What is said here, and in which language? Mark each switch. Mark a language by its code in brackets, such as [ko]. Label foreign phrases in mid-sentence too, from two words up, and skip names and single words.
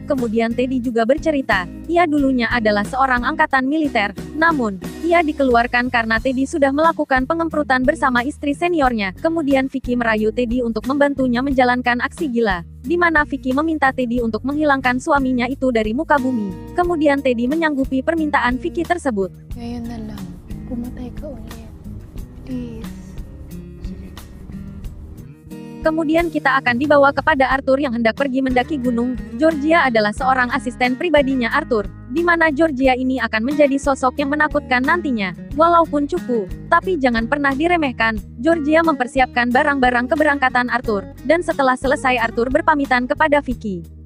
[id] Kemudian Teddy juga bercerita, ia dulunya adalah seorang angkatan militer, namun, ia dikeluarkan karena Teddy sudah melakukan pengemprutan bersama istri seniornya. Kemudian Vicky merayu Teddy untuk membantunya menjalankan aksi gila, di mana Vicky meminta Teddy untuk menghilangkan suaminya itu dari muka bumi. Kemudian Teddy menyanggupi permintaan Vicky tersebut. [tl] Ngayon na lang, pumatay ka ulit. Please. [id] Kemudian kita akan dibawa kepada Arthur yang hendak pergi mendaki gunung. Georgia adalah seorang asisten pribadinya Arthur, di mana Georgia ini akan menjadi sosok yang menakutkan nantinya. Walaupun cupu, tapi jangan pernah diremehkan. Georgia mempersiapkan barang-barang keberangkatan Arthur, dan setelah selesai Arthur berpamitan kepada Vicky.